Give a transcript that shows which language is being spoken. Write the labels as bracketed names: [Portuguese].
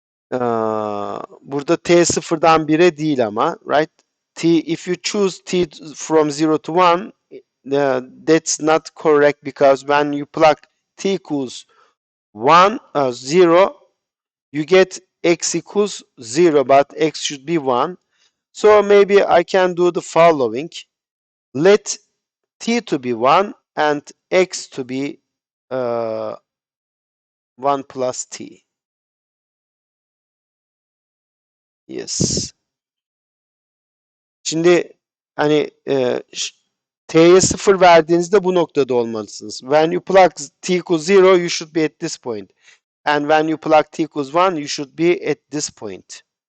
[Turkish] Burada t sıfırdan 1'e değil ama, right? [English] If you choose t from 0 to 1, that's not correct because when you plug t equals 1, 0, you get x equals 0, but x should be 1. So maybe I can do the following. Let t to be 1 and x to be 1 plus t. Yes. [Turkish] Şimdi hani t'ye 0 verdiğinizde bu noktada olmalısınız. [English] When you plug t equals 0, you should be at this point. And when you plug t equals 1, you should be at this point.